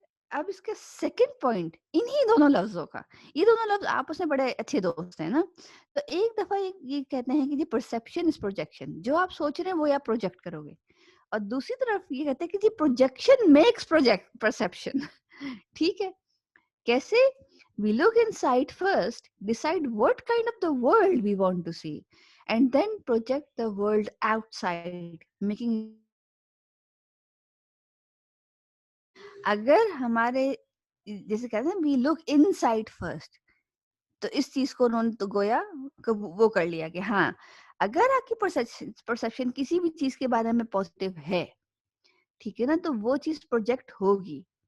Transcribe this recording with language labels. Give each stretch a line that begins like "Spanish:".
Urdu: اب اس کا second point انہی دونوں لفظوں کا, یہ دونوں لفظ آپس میں بڑے اچھے دوست ہیں نا. تو ایک دفعہ یہ کہتے ہیں کہ جی
English: perception is projection,
Urdu: جو آپ سوچ رہے ہیں وہ آپ پروجیکٹ کرو گے. اور دوسری طرف یہ کہتے ہیں کہ جی
English: Projection makes perception.
Urdu: ٹھیک ہے, کیسے؟
English: we look inside first, decide what kind of the world we want to see, and then project the world outside, making.
Urdu: اگر ہمارے جیسے کہتے ہیں
English: we look inside first,
Urdu: تو اس چیز کو انہوں نے تو گویا وہ کر لیا کہ ہاں اگر آپ کی پرسپشن کسی بھی چیز کے بارے میں پازیٹیو ہے, ٹھیک ہے نا, تو وہ چیز پروجیکٹ ہوگی.